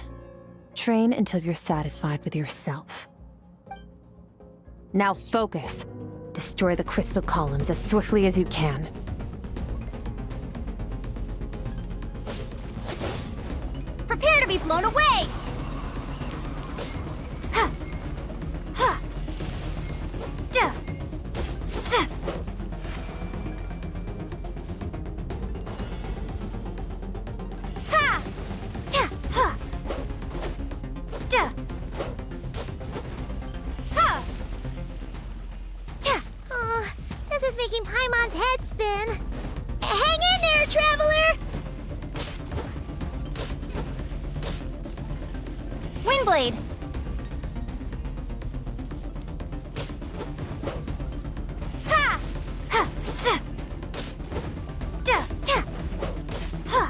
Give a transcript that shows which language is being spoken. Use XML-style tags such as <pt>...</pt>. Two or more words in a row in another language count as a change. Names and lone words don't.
<en>Train until you're satisfied with yourself. Now focus. Destroy the crystal columns as swiftly as you can. Prepare to be blown away! Ha! Ha! Duh! Suh! Ha! Ta! Ha! Duh! Ha! Ta! Oh, this is making Paimon's head spin. Hang in there, Traveler! Windblade! Ha! Ha! Suh! Duh! Ta! Ha!</en>